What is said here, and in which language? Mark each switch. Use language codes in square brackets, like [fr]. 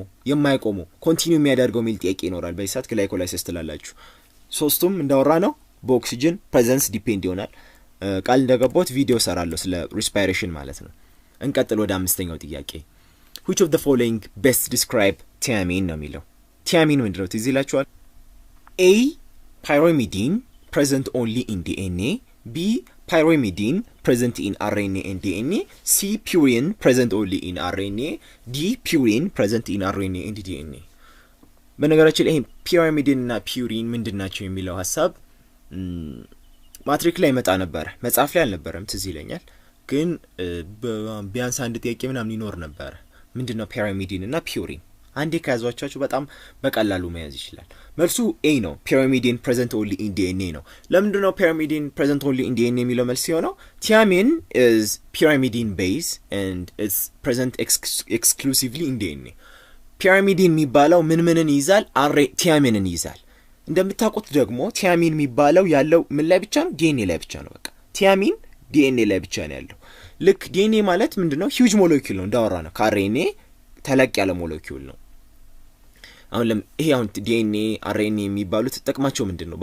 [am] የማያቆመው ኮንቲኒው የሚያደርገው የሚል ጥያቄ ይኖራል። በዚህ ሰዓት ግላይኮላይሲስ ትላላችሁ። ሶስቱም እንዳወራ ነው በኦክሲጅን ፕሬዘንስ ዲፔንድ ይሆናል። ቃል እንደገባሁት ቪዲዮ ሰራለሁ ስለ ሪስፓይሬሽን ማለት ነው። እንቀጥል ወደ 5ኛው ጥያቄ። [en] which of the following best describe thiamine [am] ነው የሚለው። thiamine ምንድነው ትዝ ይላችኋል? [en] A pyrimidine present only in DNA, B pyrimidine present in RNA and DNA, C purine present only in RNA, D purine present in RNA and DNA። [am] በነገራችን ላይ [en] pyrimidine እና purine [am] ምንድናቸው የሚለው ሐሳብ ማትሪክ ላይ መጣ ነበር፣ መጽሐፍ ላይ አልነበረም ትዝ ይለኛል። ግን ቢያንስ አንድ ጥያቄ ምናምን ይኖር ነበር። ምንድነው [en] pyrimidine እና purine? [am] አንዴ ከያዟቸው በጣም በቀላሉ መያዝ ይችላል። መልሱ ኤ ነው። [en] pyrimidine present only in DNA [am] ነው። ለምንድነው pyrimidine present only in DNA የሚለው መልስ ሲሆነው? [en] thiamine is pyrimidine base and it's present exclusively in DNA። pyrimidine [am] የሚባለው ምንን ይይዛል? thiamine ይይዛል። እንደምታውቁት ደግሞ thiamine የሚባለው ያለው ምን ላይ ብቻ ነው? DNA ላይ ብቻ ነው። በቃ thiamine DNA ላይ ብቻ ነው ያለው። ልክ DNA ማለት ምንድነው? ሂውጅ ሞለኪውል ነው እንዳወራ ነው። ከRNA ተለቅ ያለ ሞለኪውል ነው። አሁን ይሄ አሁን DNA RNA የሚባሉት ጥቅማቸው ምንድነው?